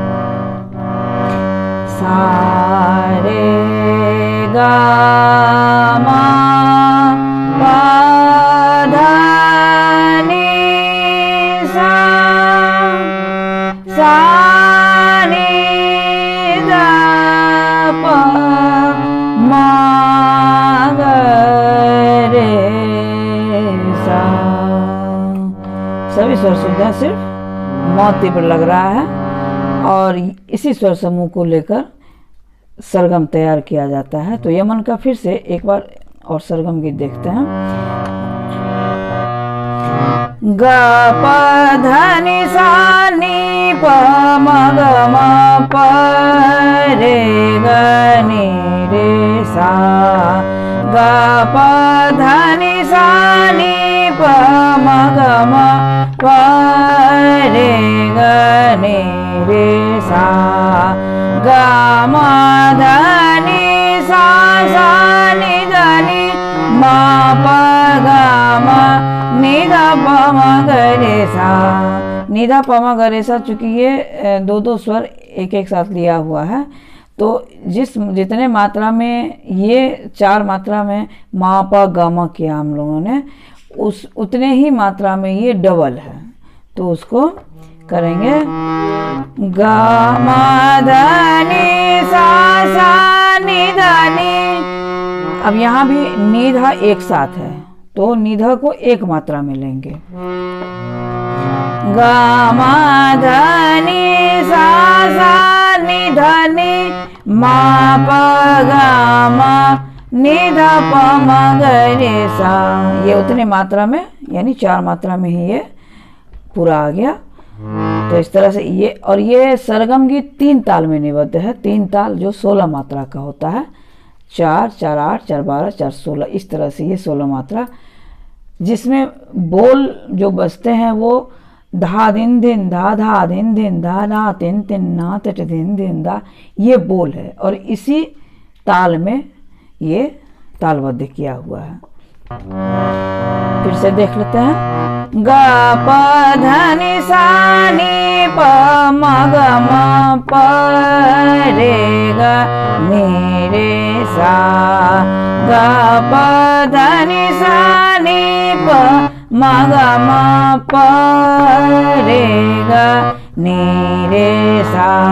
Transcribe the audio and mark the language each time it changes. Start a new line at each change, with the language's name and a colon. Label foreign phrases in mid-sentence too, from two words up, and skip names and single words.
Hindi: सा रे गा मा पा धा नी सा, सा नी धा प मा ग रे सा। सभी स्वर शुद्ध हैं, सिर्फ म तीव्र लग रहा है और इसी स्वर समूह को लेकर सरगम तैयार किया जाता है। तो यमन का फिर से एक बार और सरगम गीत देखते हैं। ग प ध नि सा नी प म ग म प रे ग नि रे सा। ग प ध नि सा नी प म ग म प रे ग नि रे सा। ग म ध नि सा सा नि ध नि म प ग म नि ध प म ग रे सा। नि ध प म ग रे सा, चूंकि ये दो दो स्वर एक एक साथ लिया हुआ है, तो जितने मात्रा में ये चार मात्रा में मा प ग म किया हम लोगों ने, उतने ही मात्रा में ये डबल है। तो उसको करेंगे ग म ध नि सा सा नि ध नि। अब यहाँ भी नि ध एक साथ है, तो नि ध को एक मात्रा में लेंगे। ग म ध नि सा सा नि ध नि म प ग म नि ध प म ग रे सा। ये उतने मात्रा में, यानी चार मात्रा में ही ये पूरा आ गया। तो इस तरह से ये सरगम गीत तीन ताल में निबद्ध है। तीन ताल जो 16 मात्रा का होता है, 4, 4, 8, 4, 12, 4, 16, इस तरह से ये 16 मात्रा, जिसमें बोल जो बजते हैं वो धा दिन दिन धा धा दिन दिन धा धा तिन तिन ना तट दिन दिन धा, ये बोल है और इसी ताल में ये तालबद्ध किया हुआ है। फिर से देख लेते हैं। ग प ध नि सा नी प म ग म प रे ग नि रे सा। ग प ध नि सा नी प म ग म प रे ग नि रे सा।